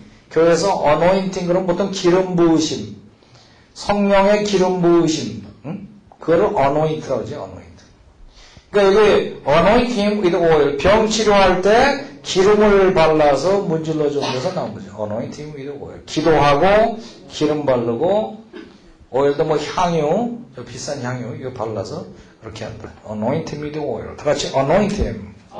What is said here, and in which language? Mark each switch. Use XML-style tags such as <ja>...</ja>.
<ko>교회에서 anointing 그러면 보통 기름 부으심. 성령의 기름 부으심. 그거를 anoint라고 하죠, anoint. 그러니까 여기</ko> <en>anoint him with oil.</en> <ko>병 치료할 때 기름을 발라서 문질러 주는 데서 나온 거죠.</ko> <en>anoint him with oil.</en> <ko>기도하고 기름 바르고 오일도 뭐 향유, 비싼 향유 이거 발라서 그렇게 한다.</ko> <en>anoint him with oil.</en> <ko>다 같이</ko> <en>anoint him.</en>